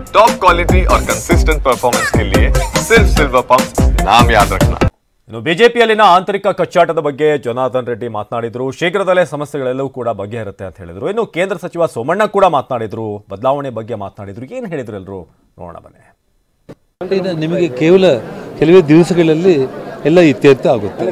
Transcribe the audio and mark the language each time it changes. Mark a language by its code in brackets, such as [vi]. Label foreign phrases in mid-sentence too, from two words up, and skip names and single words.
[en] top quality [hi] और [en] consistent performance [hi] के लिए सिर्फ सिल्वर पंप नाम याद रखना। [kn] ಇನ್ನು ಬಿಜೆಪಿಯಲ್ಲಿನ ಆಂತರಿಕ ಕಚ್ಚಾಟದ ಬಗ್ಗೆ ಜನಾರ್ದನ್ ರೆಡ್ಡಿ ಮಾತನಾಡಿದ್ರು. ಶೀಘ್ರದಲ್ಲೇ ಸಮಸ್ಯೆಗಳೆಲ್ಲವೂ ಕೂಡ ಬಗೆಹರುತ್ತೆ ಅಂತ ಹೇಳಿದ್ರು. ಇನ್ನು ಕೇಂದ್ರ ಸಚಿವ ಸೋಮಣ್ಣ ಕೂಡ ಮಾತನಾಡಿದ್ರು, ಬದಲಾವಣೆ ಬಗ್ಗೆ ಮಾತನಾಡಿದ್ರು. ಏನು ಹೇಳಿದ್ರು ಎಲ್ಲರೂ ನೋಡೋಣ ಬನ್ನಿ. ನಿಮಗೆ ಕೇವಲ ಕೆಲವೇ ದಿವಸಗಳಲ್ಲಿ ಎಲ್ಲ ಇತ್ಯರ್ಥ ಆಗುತ್ತೆ.